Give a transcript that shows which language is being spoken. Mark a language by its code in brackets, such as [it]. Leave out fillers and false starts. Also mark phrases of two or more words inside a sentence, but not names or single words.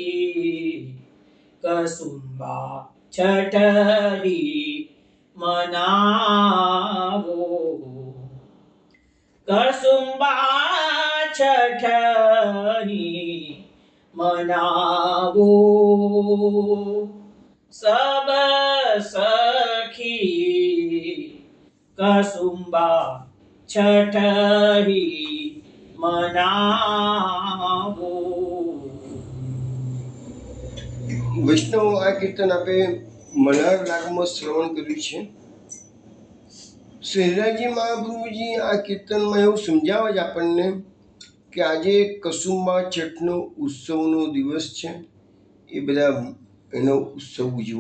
[hi] कसुंबा छठ ही मनावो कसुंबा छठ ही मनावो सब सखी। कसुंबा छठ ही मनावो। [gu] વૈષ્ણવ આ કીર્તન આપે મલાર રાગમાં શ્રવણ કર્યું છે। શ્રી હરિરાયજી મહાપ્રભુજી આ કીર્તનમાં એવું સમજાવે છે આપણને કે આજે કસુંબા છઠનો ઉત્સવનો દિવસ છે, એ બધા એનો ઉત્સવ ઉજવો.